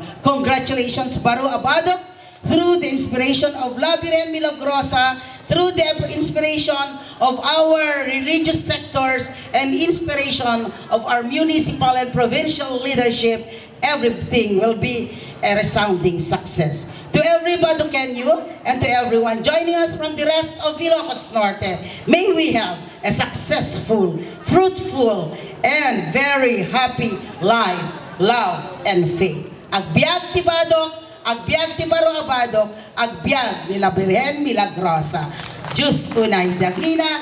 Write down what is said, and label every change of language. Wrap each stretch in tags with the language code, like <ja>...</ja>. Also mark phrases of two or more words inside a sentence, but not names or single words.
<en>Congratulations, Baru Abado, through the inspiration of La Virgen Milagrosa, through the inspiration of our religious sectors and inspiration of our municipal and provincial leadership, everything will be a resounding success. To every Badoqueño and to everyone joining us from the rest of Ilocos Norte, may we have a successful, fruitful, and very happy life, love, and faith.</en> <ilo>Agbiag ti Badoc, agbiag ti Baru Abado, agbiag ni La Virgen Milagrosa. Diyos unay dagina,</ilo>